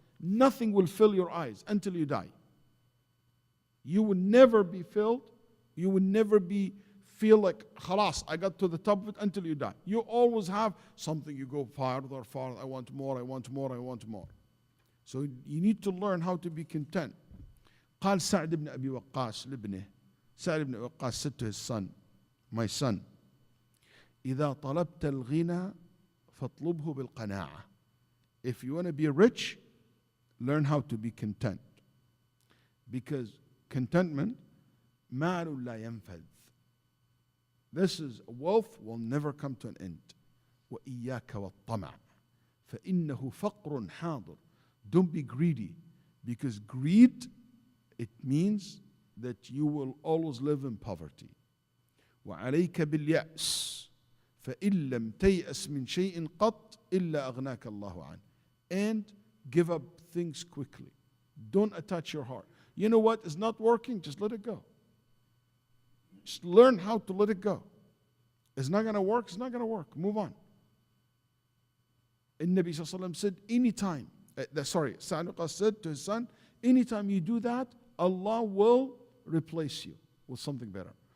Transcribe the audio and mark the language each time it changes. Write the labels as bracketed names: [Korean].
[English] Nothing will fill your eyes until you die. You will never be filled. You will never feel like, khalas, I got to the top of it until you die. You always have something, you go farther, I want more, I want more, I want more. So you need to learn how to be content. [Arabic] قال سعد بن أبي وقاص لابنه. [English] Sa'd ibn Waqqas said to his son, my son, [Arabic] إذا طلبت الغنى فاطلبه بالقناعة. [English] If you want to be rich, learn how to be content. Because contentment, [Arabic] مال لا ينفذ. [English] This is wealth will never come to an end. [Arabic] وإياك والطمع فإنه فقر حاضر. [English] Don't be greedy, because greed, it means that you will always live in poverty. [Arabic] وعليك باليأس فإن لم تيأس من شيء قط إلا أغناك الله عنه. [English] And give up things quickly. Don't attach your heart. You know what is not working? Just let it go. Just learn how to let it go. It's not going to work. It's not going to work. Move on. And Nabi sallallahu alaihi wasallam said, anytime, Sa'd ibn Waqqas said to his son, anytime you do that, Allah will replace you with something better.